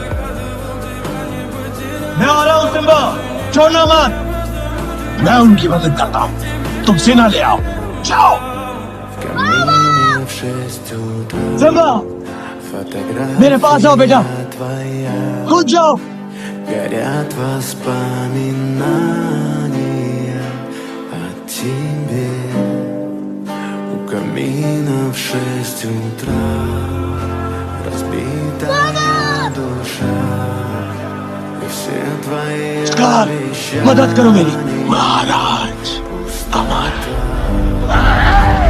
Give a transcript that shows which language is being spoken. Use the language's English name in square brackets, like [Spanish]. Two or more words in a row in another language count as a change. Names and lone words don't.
[Hindi] मैं आ रहा हूँ सिम्बा, छोड़ना मत। मैं उनकी मदद करता हूँ, तुम सेना ले आओ, जाओ। सिम्बा, मेरे पास आओ बेटा, कूद जाओ। [Russian] Горят воспоминания о тебе. У камина в 6 утра разбитая душа. И все твои [Hindi] मदद करो मेरी। महाराज, अमर।